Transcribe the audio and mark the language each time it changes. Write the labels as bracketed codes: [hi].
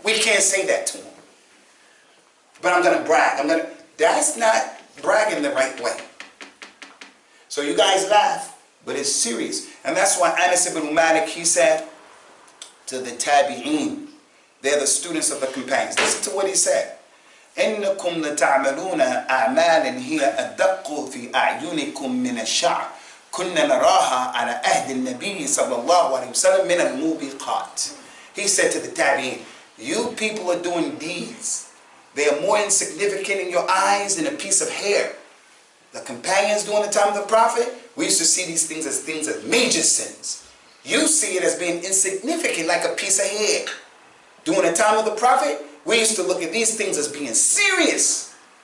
[en] We can't say that to him. But I'm going to brag. That's not bragging the right way. So you guys laugh, but it's serious. And that's why Anas ibn Malik, he said to the Tabi'een, they're the students of the companions. Listen to what he said. [ar] إنكم لتعملون أعمالا هي أدق في أعينكم من الشعر كنا نراها على عهد النبي صلى الله عليه وسلم من الموبقات. [en] He said to the Tabi'in, you people are doing deeds. They are more insignificant in your eyes than a piece of hair. The companions during the time of the Prophet, we used to see these things as major sins. You see it as being insignificant, like a piece of hair. During the time of the Prophet, we used to look at these things as being serious.